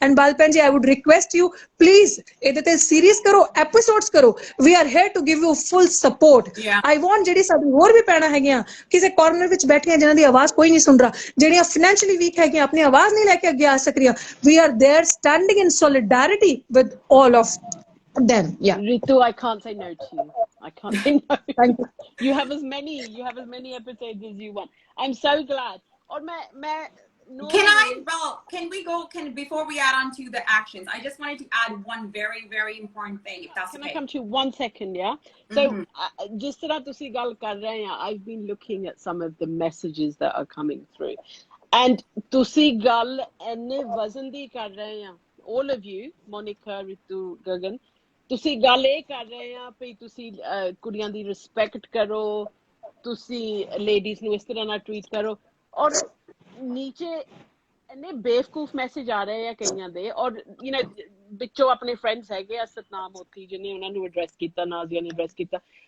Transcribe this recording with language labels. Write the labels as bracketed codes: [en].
[en] and ਬਾਲ ਭੈਣ ਜੀ, I would request you, please [pa] ਇਹਦੇ ਤੇ ਸੀਰੀਜ਼ ਕਰੋ, ਐਪੀਸੋਡਸ ਕਰੋ, [en] We are here to give you full support. I want [pa] ਜਿਹੜੀ ਸਾਡੀ ਹੋਰ ਵੀ ਭੈਣਾਂ ਹੈਗੀਆਂ ਕਿਸੇ ਕਾਰਨਰ ਵਿੱਚ ਬੈਠੀਆਂ, ਜਿਨ੍ਹਾਂ ਦੀ ਆਵਾਜ਼ ਕੋਈ ਨਹੀਂ ਸੁਣ ਰਿਹਾ, ਜਿਹੜੀਆਂ ਫਾਈਨੈਂਸ਼ੀਅਲੀ ਵੀਕ ਹੈਗੀਆਂ, ਆਪਣੀ ਆਵਾਜ਼ ਨਹੀਂ ਲੈ ਕੇ ਅੱਗੇ ਆ ਸਕਦੀਆਂ, [en] We are there standing in solidarity with all of them। Yeah, Ritu, I can't say no to you. I can't say no. thank you। You have as many episodes as you want. I'm so glad. Or मैं Can we go, before we add on to the actions, I just wanted to add one very, very important thing, if that's Can okay. I come to you 1 second, yeah? So, [pa] जिस तरह तुसी गल कर रहे हैं, [en] I've been looking at some of the messages that are coming through. [pa] And तुसी गल इन्ने वजन दी कर रहे हैं, [en] all of you, [pa] Monica, Ritu, Gagan, ਤੁਸੀਂ ਗੱਲ ਇਹ ਕਰ ਰਹੇ ਆ ਵੀ ਤੁਸੀਂ ਕੁੜੀਆਂ ਦੀ ਰਿਸਪੈਕਟ ਕਰੋ, ਤੁਸੀਂ ਲੇਡੀਜ਼ ਨੂੰ ਇਸ ਤਰ੍ਹਾਂ ਨਾਲ ਟ੍ਰੀਟ ਕਰੋ ਔਰ ਨੀਚੇ ਇੰਨੇ ਬੇਵਕੂਫ ਮੈਸੇਜ ਆ ਰਹੇ ਆ ਕਈਆਂ ਦੇ ਔਰ ਵਿੱਚੋਂ ਆਪਣੇ ਫਰੈਂਡਸ ਹੈਗੇ ਆ ਸਤਨਾਮ ਮੋਤੀ ਜਿਹਨੇ ਉਹਨਾਂ ਨੂੰ ਐਡਰੈਸ ਕੀਤਾ ਨਾਜ਼ੀਆ ਨੇ ਐਡਰੈਸ ਕੀਤਾ